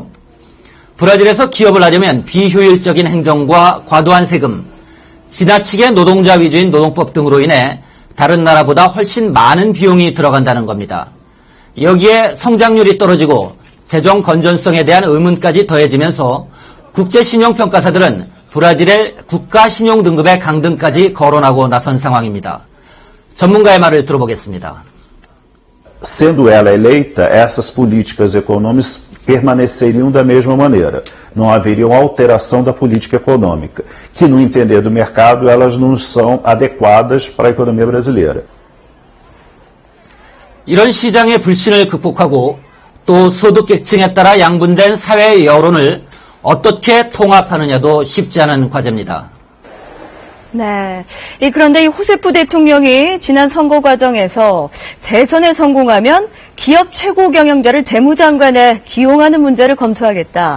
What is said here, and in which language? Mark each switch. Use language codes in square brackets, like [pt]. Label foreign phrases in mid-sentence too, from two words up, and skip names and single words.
[ko] 브라질에서 기업을 하려면 비효율적인 행정과 과도한 세금, 지나치게 노동자 위주인 노동법 등으로 인해 다른 나라보다 훨씬 많은 비용이 들어간다는 겁니다. 여기에 성장률이 떨어지고 재정 건전성에 대한 의문까지 더해지면서 국제신용평가사들은 브라질의 국가신용등급의 강등까지 거론하고 나선 상황입니다. 전문가의 말을 들어보겠습니다. [pt] Sendo ela eleita, essas políticas econômicas permaneceriam da mesma maneira. Não haveria uma alteração da política econômica, que no entender do mercado elas não são adequadas para a economia brasileira. [ko] 이런 시장의 불신을 극복하고 또 소득계층에 따라 양분된 사회 여론을 어떻게 통합하느냐도 쉽지 않은 과제입니다. 네. 그런데 이 호세프 대통령이 지난 선거 과정에서 재선에 성공하면 기업 최고 경영자를 재무장관에 기용하는 문제를 검토하겠다.